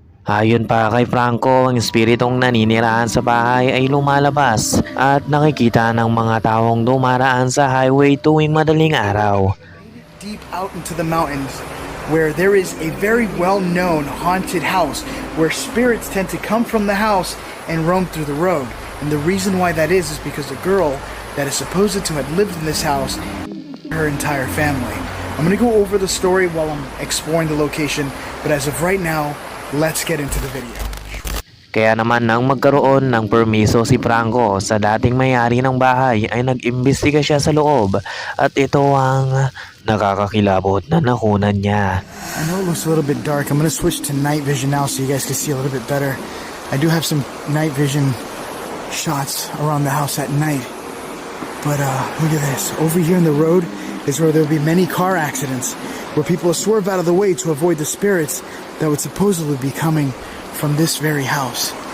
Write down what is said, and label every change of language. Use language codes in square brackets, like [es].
[tl] Ayon pa kay Franco, ang espiritong naninirahan sa bahay ay lumalabas at nakikita ng mga taong dumaraan sa highway tuwing madaling araw. [en] Deep out into the mountains where there is a very well-known haunted house where spirits tend to come from the house and roam through the road. And the reason why that is because a girl that is supposed to have lived in this house, her entire family. I'm going to go over the story while I'm exploring the location, but as of right now, let's get into the video. [tl] Kaya naman nang magkaroon ng permiso si Franco sa dating may-ari ng bahay ay nag-imbestiga siya sa loob at ito ang nakakakilabot na nakunan niya. [en] I know it looks a little bit dark. I'm going to switch to night vision now so you guys can see a little bit better. I do have some night vision shots around the house at night. But look at this. Over here in the road is where there will be many car accidents where people swerve out of the way to avoid the spirits that would supposedly be coming from this very house.